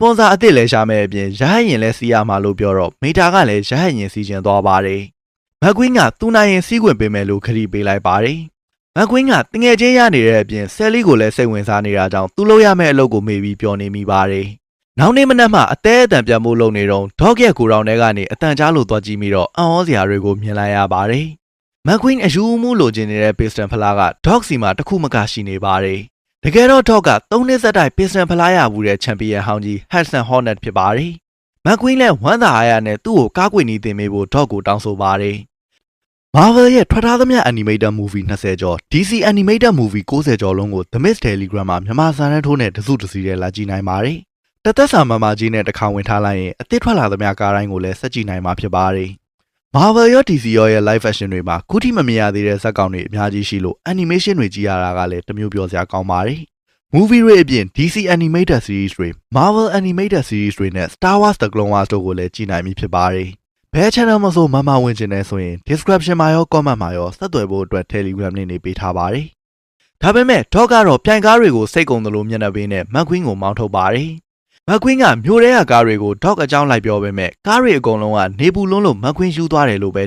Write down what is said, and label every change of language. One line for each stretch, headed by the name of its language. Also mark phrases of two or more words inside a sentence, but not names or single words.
Burmese: ပွန်ဆာအသစ်လည်းရှာမယ်အပြင်ရဟတ်ရင်လည်းစီးရမှာလို့ပြောတော့မိတာကလည်းရဟတ်ရင်စီးကျင်သွားပါတယ်။မက်ကွင်းကသူ့နိုင်ရင်စီးခွင့်ပေးမယ်လို့ခရီးပေးလိုက်ပါတယ်။မက်ကွင်းကတငယ်ချင်းရနေတဲ့အပြင်ဆယ်လီကိုလည်းစိတ်ဝင်စားနေတာကြောင့်သူ့လို့ရမယ့်အလုပ်ကိုမေးပြီးပြောနေမိပါတယ်။နောက်နေ့မနက်မှအသေးအတန်ပြန်ဖို့လုပ်နေတော့ဒေါ့ရဲ့ကိုရောင်ထဲကနေအတန်ကြားလို့သွားကြည့်ပြီးတော့အံ့ဩစရာတွေကိုမြင်လိုက်ရပါတယ်။မက်ကွင်းအယူအမှုလိုချ င်နေတဲ့ပစ္စတန်ဖလားကဒေါ့စီမှာတစ်ခုမကရှိနေပါတယ်။တကယ်တော့ဒေါ့က3နှစ်ဆက်တိုက်ပစ္စတန်ဖလားရဘူးတဲ့ချန်ပီယံဟောင်းကြီးဟက်ဆန်ဟော့နက်ဖြစ်ပါတယ်။မက်ကွင်းလည်းဝမ်းသာအားရနဲ့သူ့ကိုကားကွေနီးတင်ပေးဖို့ဒေါ့ကိုတောင်းဆိုပါတယ်။ Marvel ရဲ့ထွက် ထားသမျှ
English: animated movie
Burmese: 20 ကျော် DC
English: animated movie
Burmese: 90 ကျော်လုံးကို The Mist Telegram မှာမြန်မာစာတန်းထိုးနဲ့တစုတစည်းနဲ့လာကြည့်နိုင်ပါတယ်။တသက်စာမမကြီးနဲ့တစ်ခါဝင်ထားလိုက်ရင်အသစ်ထွက်လာသမျှကား တိုင်းကိုလည်းစက်ကြည့်နိုင်မှာဖြစ်ပါတယ်။ Marvel ရော DC ရောရဲ့
English: live action
Burmese: တွေမှာခုထိမမြင်ရသေးတဲ့ဇာတ်ကောင်တွေအများကြီးရှိလို့ animation တွေကြည့်ရတာက လည်းတမျိုးပြောစရာကောင်းပါတယ်။ movie တွေအပြင် DC
English: animated series
Burmese: တွေ Marvel
English: animated series
Burmese: တွေနဲ့ Star Wars The Clone Wars တို့ကိုလည်းကြည့်နိုင်ပြီဖြစ်ပါတယ်။ဘယ် channel မှာဆိုမမဝင်ချင်နေဆိုရင် description မှာရော comment မှာရောဆက်သွယ်ဖို့အတွက် Telegram နဲ့နေပေးထားပါတယ်။ဒါပေမဲ့ဒေါ့ကတော့ပြိုင်ကားတွေကိုစိတ်ကုန်သလိုမျက်နှာပေးနဲ့မက်ကွင်းကိုမောင်းထုတ်ပါတယ်။မက်ကွင်းကမြို့ထဲကကားတွေကိုဒေါ့အကြောင်းလိုက်ပြောပေမဲ့ကားတွေအကုန်လုံးကနေပူလုံးလို့မက်ကွင်းယူသွားတယ်လို့ပဲထ